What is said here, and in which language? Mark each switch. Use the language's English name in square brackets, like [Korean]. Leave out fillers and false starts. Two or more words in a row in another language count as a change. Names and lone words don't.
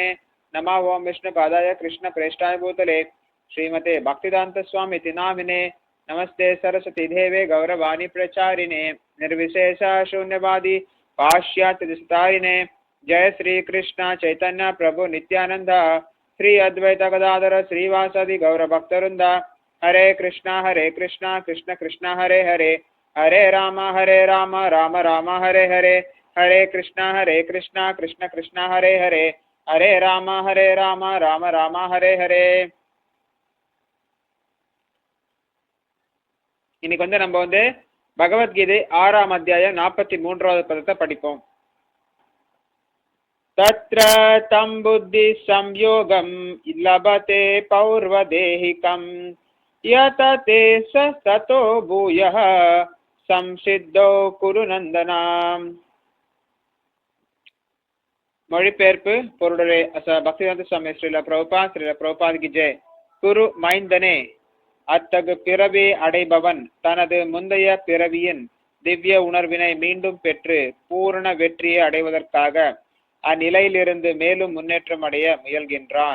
[Sanskrit] नमः ओं विष्णुपादाय कृष्णप्रेष्ठाय भूतले श्रीमते भक्तिदान्तस्वामी इति नामिने। नमस्ते सरस्वती देवे गौरवाणी प्रचारिणे निर्विशेष शून्यवादी पाश्चात्यदिशतारिणे। जय श्री कृष्ण चैतन्य प्रभु नित्यानंद श्री अद्वैत गदाधर श्रीवासादि गौर भक्तवृंद। हरे कृष्णा कृष्ण कृष्ण हरे हरे, हरे राम राम राम हरे हरे, हरे कृष्णा कृष्ण कृष्ण हरे हरे, हरे राम राम राम हरे हरे। [Tamil] இன்னைக்கு நம்ம பகவத்கீதை 6ஆம் அத்தியாயம் 43வது பதத்தை படிப்போம். [Sanskrit] तत्र तं बुद्धि संयोगं लभते पौर्वदेहिकं यतते स ततो भूयः संसिद्धो कुरु नंदनाम। [Tamil] மொழிபெயர்ப்பு பொருளுரை பக்திவேதாந்த சுவாமி ஸ்ரீல பிரபுபாத் [Hindi] की जय. [Tamil] குரு மைந்தனே, அத்தகு பிறவி அடைபவன் தனது முந்தைய பிறவியின் திவ்ய உணர்வினை மீண்டும் பெற்று பூரண வெற்றியை அடைவதற்காக அந்நிலையிலிருந்து மேலும் முன்னேற்றம் அடைய முயல்கின்றான்.